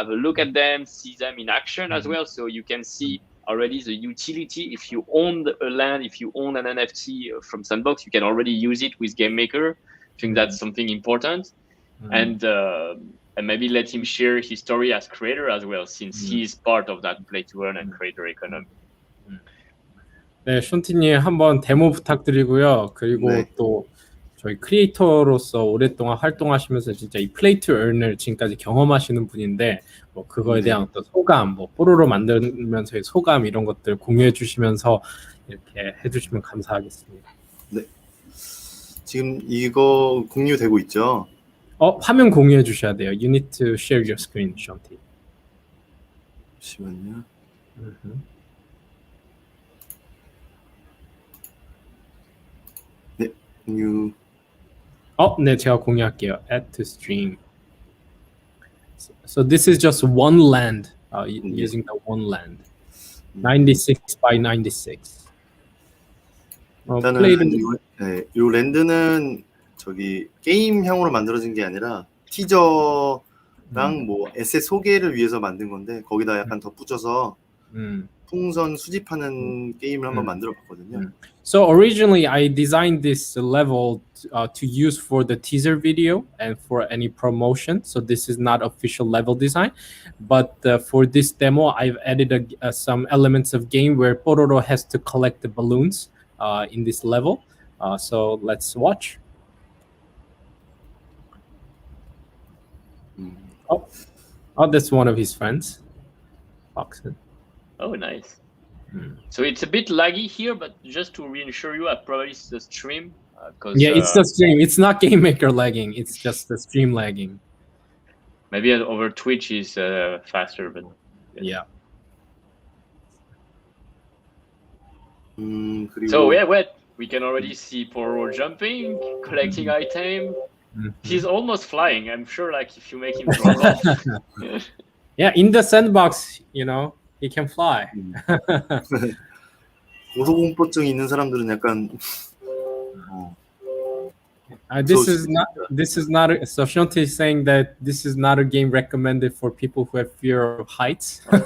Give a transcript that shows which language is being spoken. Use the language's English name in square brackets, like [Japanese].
[English] Have a look at them, see them in action as well, so you can see already the utility. If you own a land, if you own an NFT from Sandbox, you can already use it with Game Maker. I think that's something important. And maybe let him share his story as creator as well, since he's part of that play to earn and creator economy. [Korean] 네, 션티님 한번 데모 부탁드리고요. 그리고 또 저희 크리에이터로서 오랫동안 활동하시면서 진짜 이 플레이 투 earn을 지금까지 경험하시는 분인데 뭐 그거에 대한 어떤 소감, 뭐 뽀로로 만들면서의 소감 이런 것들 공유해 주시면서 이렇게 해주시면 감사하겠습니다. 네, 지금 이거 공유되고 있죠? 화면 공유해 주셔야 돼요. [English] You need to share your screen, 션티. [Korean] 잠시만요. you 네, 제가 공유할게요. [English] Add to stream. So this is just one land, using the one land. 96 by 96. [Korean] 일단은 요 랜드는 저기 게임형으로 만들어진 게 아니라 티저랑 뭐 에셋 소개를 위해서 만든 건데 거기다 약간 덧붙여서 풍선 수집하는 게임을 한번 만들어 봤거든요. [English] So originally I designed this level to use for the teaser video and for any promotion. So this is not official level design, but for this demo I've added some elements of game where Pororo has to collect the balloons in this level. So let's watch. Oh, that's one of his friends. Foxen. Oh, nice. So it's a bit laggy here, but just to reassure you, I probably the stream. Yeah, it's the stream. It's not Game Maker lagging. It's just the stream lagging. Maybe over Twitch is faster, but yeah. So yeah, we can already see Pororo jumping, collecting item. He's almost flying. I'm sure, like if you make him drop off. Yeah, in the sandbox, you know, he can fly. [Korean] 고소공포증 있는 사람들은 약간 [English] this is not so Shanti is saying that this is not a game recommended for people who have fear of heights.